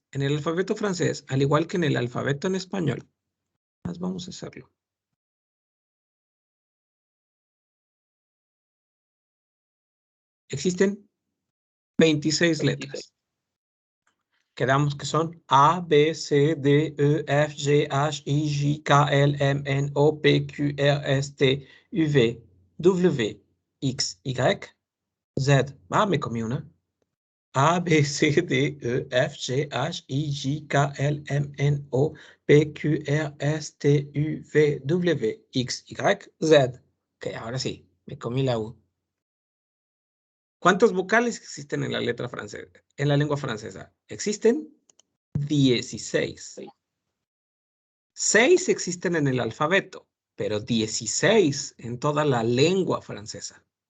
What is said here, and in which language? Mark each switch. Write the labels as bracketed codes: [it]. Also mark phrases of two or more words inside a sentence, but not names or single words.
[es] En el alfabeto francés, al igual que en el alfabeto en español, vamos a hacerlo. Existen 26 letras. Quedamos que son A, B, C, D, E, F, G, H, I, J, K, L, M, N, O, P, Q, R, S, T, U, V, W, X, Y, Z. Me comí una. A, B, C, D, E, F, G, H, I, J, K, L, M, N, O, P, Q, R, S, T, U, V, W, X, Y, Z. Ok, ahora sí, me comí la U. ¿Cuántas vocales existen en la letra francesa? En la lengua francesa. Existen 16. 6 existen en el alfabeto, pero 16 en toda la lengua francesa.